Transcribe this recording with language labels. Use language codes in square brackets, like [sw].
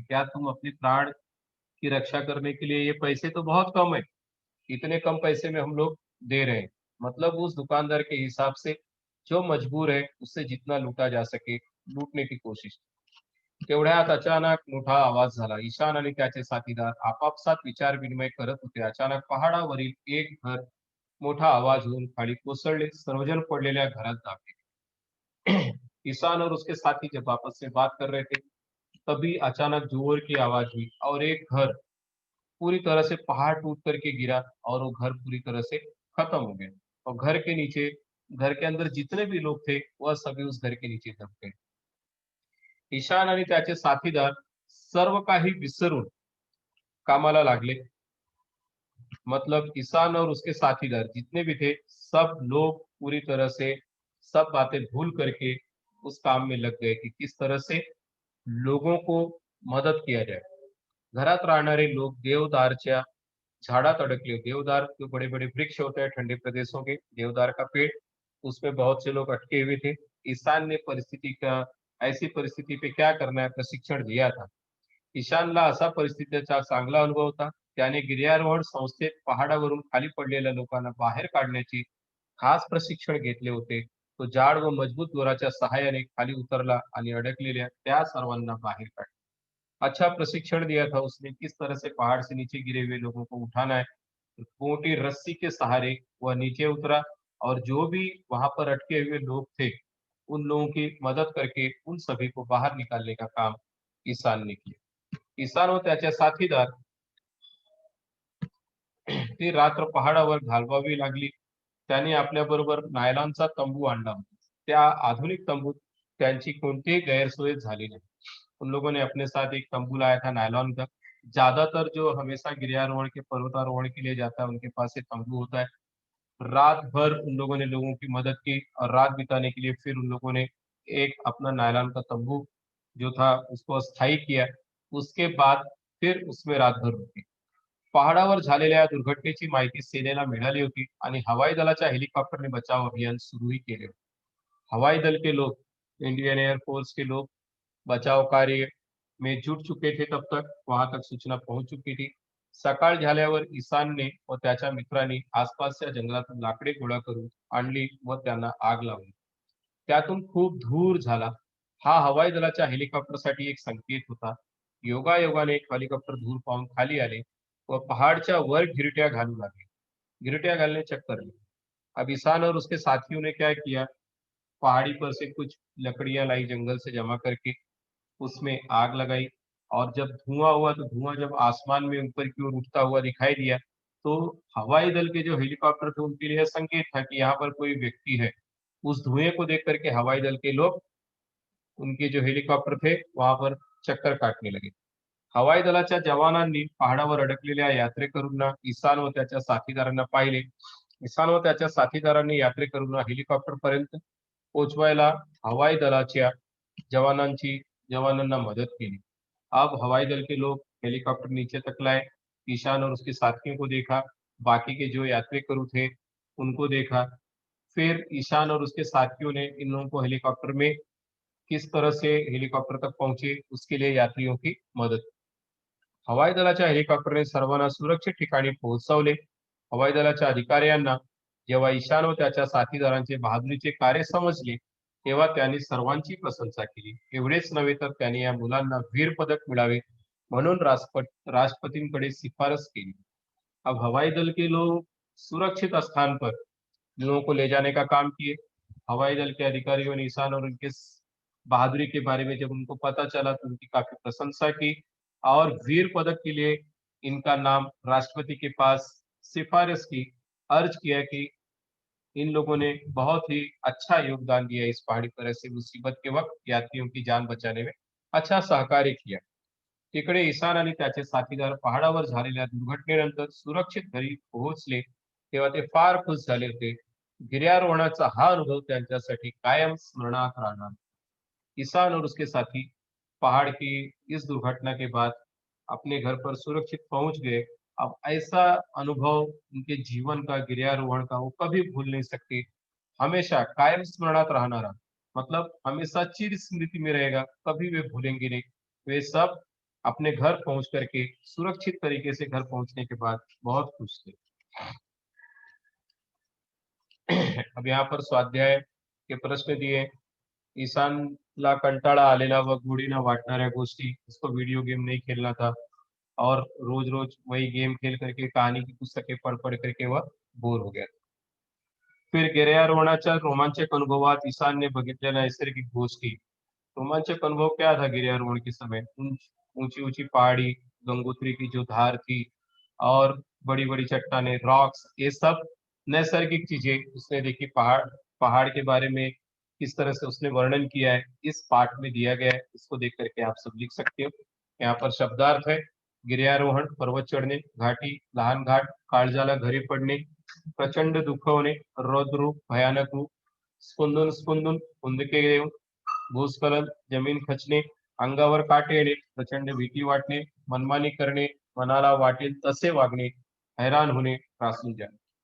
[hi] क्या तुम अपने प्राण की रक्षा करने के लिए, ये पैसे तो बहुत कम है, इतने कम पैसे में हम लोग दे रहे हैं. मतलब उस दुकानदार के हिसाब से जो मजबूर है उससे जितना लूटा जा सके लूटने की कोशिश. [mr] तेवढ्यात अचानक मोठा आवाज झाला. ईशान आणि त्याचे साथीदार आपापसात विचार विनिमय करत होते. अचानक पहाडावरील एक घर मोठा आवाज होऊन खाली कोसळले. सर्वजण पडलेल्या घरात दाबले. [hi] किसान और उसके साथी जब आपस में बात कर रहे थे, तभी अचानक जोर की आवाज हुई और एक घर पूरी तरह से पहाड़ टूट करके गिरा और वो घर पूरी तरह से खत्म हो गया. और घर के नीचे, घर के अंदर जितने भी लोग थे वह सभी उस घर के नीचे दब गए. [mr] ईशान आणि त्याचे साथीदार सर्व काही विसरून कामाला लागले. [hi] मतलब किसान और उसके साथीदार जितने भी थे, सब लोग पूरी तरह से सब बातें भूल करके उस काम में लग गए कि किस तरह से लोगों को मदद किया जाए. [mr] घरात राहणारे लोग देवदारच्या झाड़ात अड़कले. [hi] देवदार जो बड़े-बड़े वृक्ष होते हैं ठंडे प्रदेशों के, देवदार का पेड़, उसमें बहुत से लोग अटके हुए थे. ईशान ने परिस्थिति का ऐसी परिस्थिति पे क्या करना है प्रशिक्षण दिया था. [mr] ईशानला असा परिस्थितीचा चांगला अनुभव होता. त्याने गिर्यारोहण संस्थेत पहाडावरून खाली पडलेल्या लोकांना बाहेर काढण्याची खास प्रशिक्षण घेतले होते. तो जाड व मजबूत दोराच्या सहाय्याने खाली उतरला आणि अडकलेल्या त्या सर्वांना बाहेर काढले. [hi] अच्छा प्रशिक्षण दिया था उसने, किस तरह से पहाड़ से नीचे गिरे हुए लोगों को उठाना है. मोटी रस्सी के सहारे वह नीचे उतरा और जो भी वहां पर अटके हुए लोग थे, उन लोगों की मदद करके उन सभी को बाहर निकालने का काम ईशान ने किया. [mr] ईशान व त्याचे साथीदार ती रात्र पहाडावर घालवावी लागली. त्यांनी आपल्याबरोबर नायलॉनचा तंबू आणला होता. त्या आधुनिक तंबूत त्यांची कोणतीही गैरसोय झाली नहीं. [hi] उन लोगों ने अपने साथ एक तंबू लाया था नायलॉन का. ज्यादातर जो हमेशा गिरियारोहण के पर्वतारोहण के लिए जाता है उनके पास ये तंबू होता है. रात भर उन लोगों ने लोगों की मदद की और रात बिताने के लिए फिर उन लोगों ने एक अपना नायलॉन का तंबू जो था उसको अस्थायी किया. उसके बाद फिर उसमें रातभर रुकले. [mr] पहाडावर झालेल्या या दुर्घटनेची माहिती सेनेला मिळाली होती आणि हवाई दलाच्या हेलिकॉप्टरने बचाव अभियान सुरूही केले होते. [hi] हवाई दल के लोग, इंडियन एयरफोर्स के लोग बचाव कार्य में जुट चुके थे. तब तक वहां तक सूचना पहुंच चुकी थी. [mr] सकाळ झाल्यावर ईशानने व त्याच्या मित्रांनी आसपासच्या जंगलातून लाकडे गोळा करून आणली व त्यांना आग लावली. त्यातून खूप धूर झाला. हा हवाई दलाच्या हेलिकॉप्टरसाठी एक संकेत होता. योगायोगाने एक हेलिकॉप्टर धूर पाहून खाली आले व पहाड़च्या वर गिरट्या घालू लागले. [hi] गिरट्या घालने चक्कर में. अब ईशान और उसके साथियों ने क्या किया, पहाड़ी पर से कुछ लकड़ियां लाई जंगल से जमा करके, उसमें आग लगाई. और जब धुआं हुआ तो धुआं जब आसमान में ऊपर की ओर उठता हुआ दिखाई दिया, तो हवाई दल के जो हेलीकॉप्टर थे उनके लिए यह संकेत था कि यहाँ पर कोई व्यक्ति है. उस धुएं को देख करके हवाई दल के लोग, उनके जो हेलिकॉप्टर थे वहां पर चक्कर काटने लगे. [mr] हवाई दलाच्या जवानांनी पहाडावर अडकलेल्या यात्रेकरूंना, ईशान व त्याच्या साथीदारांना पाहिले. ईशान व त्याच्या साथीदारांनी यात्रेकरूंना हेलिकॉप्टर पर्यंत पोहोचवायला हवाई दलाच्या जवानांची [hi] जवानों मदद की. अब हवाई दल के लोग हेलीकॉप्टर नीचे तक लाए. ईशान और उसके साथियों को देखा. बाकी के जो यात्रेकरू थे उनको देखा. फिर ईशान और उसके साथियों ने इन लोगों को हेलीकॉप्टर में किस तरह से हेलीकॉप्टर तक पहुंचे उसके लिए यात्रियों की मदद. [mr] हवाई दलाच्या हेलिकॉप्टरने सर्वांना सुरक्षित ठिकाणी पोहोचवले. हवाई दलाच्या अधिकाऱ्यांना जेव्हा ईशान व त्याच्या साथीदारांचे बहादुरीचे कार्य समजले, तेव्हा त्यांनी सर्वांची प्रशंसा केली. एवढेच नव्हे तर त्यांनी या मुलांना वीर पदक मिळावे म्हणून राष्ट्रपतींकडे शिफारस केली. [hi] अब हवाई दल के लोग सुरक्षित स्थान पर लोगों को ले जाने का काम किए. हवाई दल के अधिकारियों ने ईशान और उनके बहादुरी के बारे में जब उनको पता चला तो उनकी काफी प्रशंसा की और वीर पदक के लिए इनका नाम राष्ट्रपति के पास सिफारिश की. अर्ज किया कि इन लोगों ने बहुत ही अच्छा योगदान दिया इस पहाड़ी पर ऐसे मुसीबत के वक्त यात्रियों की जान बचाने में अच्छा सहकार्य किया. [mr] तिकडे ईशान आणि त्याचे साथीदार पहाडावर झालेल्या दुर्घटनेनंतर सुरक्षित घरी पोहोचले तेव्हा ते फार खुश झाले होते. गिर्यारोहणाचा हा अनुभव त्यांच्यासाठी कायम स्मरणात राहणार. [hi] किसान और उसके साथी पहाड़ की इस दुर्घटना के बाद अपने घर पर सुरक्षित पहुंच गए. अब ऐसा अनुभव उनके जीवन का, गिर्यारोहण का, वो कभी भूल नहीं सकते. हमेशा [mr] कायम स्मरणात [hi] रहना, मतलब हमेशा चिर स्मृति में रहेगा, कभी वे भूलेंगे नहीं. वे सब अपने घर पहुंच करके सुरक्षित तरीके से घर पहुंचने के बाद बहुत खुश थे. अब यहाँ पर स्वाध्याय के प्रश्न दिए. [mr] ईशानला कंटाळा आलेला व गोडीनं वाटणाऱ्या गोष्टी, [hi] उसको वीडियो गेम नहीं खेलना था और रोज रोज वही गेम खेल करके कहानी की पुस्तकें पढ़ पढ़ करके वह बोर हो गया. [mr] फिर गिर्यारोहणाच्या रोमांचक अनुभवात ईशानने बघितलेल्या नैसर्गिक गोष्टी. [hi] रोमांचक अनुभव क्या था गिर्यारोहण के समय? ऊंची ऊंची पहाड़ी, गंगोत्री की जो धार थी और बड़ी बड़ी चट्टाने, रॉक्स, ये सब नैसर्गिक चीजें उसने देखी. पहाड़ पहाड़ के बारे में किस तरह से उसने वर्णन किया है इस पाठ में दिया गया है. इसको देख करके आप सब लिख सकते हो. यहाँ पर शब्दार्थ है. [mr] गिर्यारोहण पर्वत चढ़णे, घाटी, लहान घाट, काळजाला घरी पडणे, प्रचंड दुःख होणे, रौद्र रूप, भयानक रूप, स्पंदून स्पंदून, हुंदके येऊन, भूस्खलन, जमीन खचणे, अंगावर काटे येणे, प्रचंड भीती वाटणे, मनमानी करणे, मनाला वाटेल तसे वागणे, हैरान होणे, त्रासून जाणे.